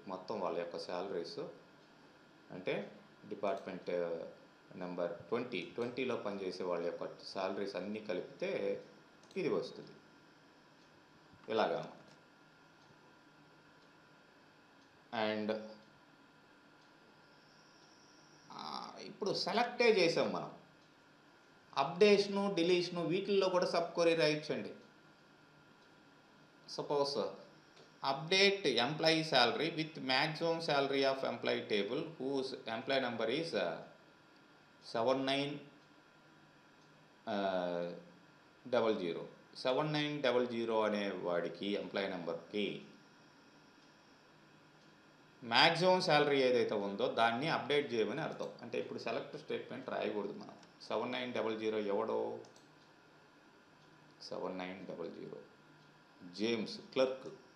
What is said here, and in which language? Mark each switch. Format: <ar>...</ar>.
<te>మొత్తం వాళ్ళ యొక్క శాలరీస్ అంటే డిపార్ట్మెంట్ నెంబర్ 20లో పనిచేసే వాళ్ళ యొక్క శాలరీస్ అన్నీ కలిపితే ఇది వస్తుంది. ఇలాగా. అండ్ ఇప్పుడు సెలెక్టే చేసాం మనం. అప్డేషను, డిలీషను వీటిల్లో కూడా sub query రాయించండి.</te> <en>Suppose update employee salary with maximum salary of employee table whose employee number is 7900.</en> <te>7900 అనే వాడికి ఎంప్లాయీ నెంబర్కి మ్యాక్సిమం శాలరీ ఏదైతే ఉందో దాన్ని అప్డేట్ చేయమని అర్థం. అంటే ఇప్పుడు సెలెక్ట్ స్టేట్మెంట్ రాయకూడదు మనం. 7900 ఎవడో? 7900 జేమ్స్ క్లర్క్.</te>